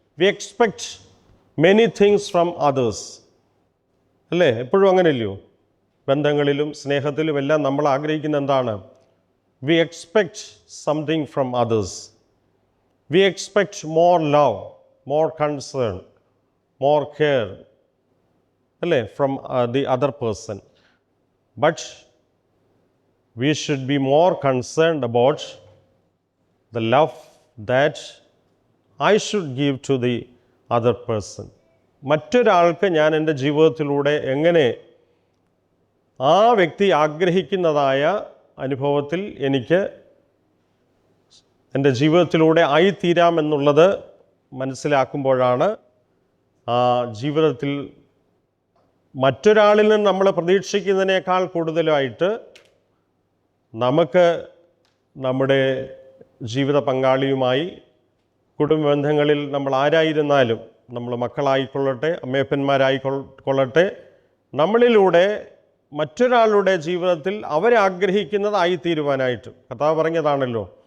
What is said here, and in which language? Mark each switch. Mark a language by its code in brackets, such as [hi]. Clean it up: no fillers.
[en] we expect many things from others, [ml] അല്ലേ? എപ്പോഴും അങ്ങനെയല്ലയോ? ബന്ധങ്ങളിലും സ്നേഹത്തിലും എല്ലാം നമ്മൾ ആഗ്രഹിക്കുന്ന എന്താണ്? [en] We expect something from others. We expect more love, more concern, more care, അല്ലേ? From the other person. But we should be more concerned about the love that I should give to the other person. [ml] മറ്റൊരാൾക്ക് ഞാൻ എൻ്റെ ജീവിതത്തിലൂടെ എങ്ങനെ ആ വ്യക്തി ആഗ്രഹിക്കുന്നതായ അനുഭവത്തിൽ എനിക്ക് എൻ്റെ ജീവിതത്തിലൂടെ ആയിത്തീരാമെന്നുള്ളത് മനസ്സിലാക്കുമ്പോഴാണ് ആ ജീവിതത്തിൽ മറ്റൊരാളിൽ നിന്ന് നമ്മൾ പ്രതീക്ഷിക്കുന്നതിനേക്കാൾ കൂടുതലായിട്ട് നമുക്ക് നമ്മുടെ ജീവിത പങ്കാളിയുമായി, കുടുംബ ബന്ധങ്ങളിൽ നമ്മൾ ആരായിരുന്നാലും, നമ്മൾ മക്കളായിക്കൊള്ളട്ടെ, അമ്മയപ്പന്മാരായിക്കൊള്ളട്ടെ, നമ്മളിലൂടെ മറ്റൊരാളുടെ ജീവിതത്തിൽ അവരാഗ്രഹിക്കുന്നതായിത്തീരുവാനായിട്ട് കർത്താവ് പറഞ്ഞതാണല്ലോ.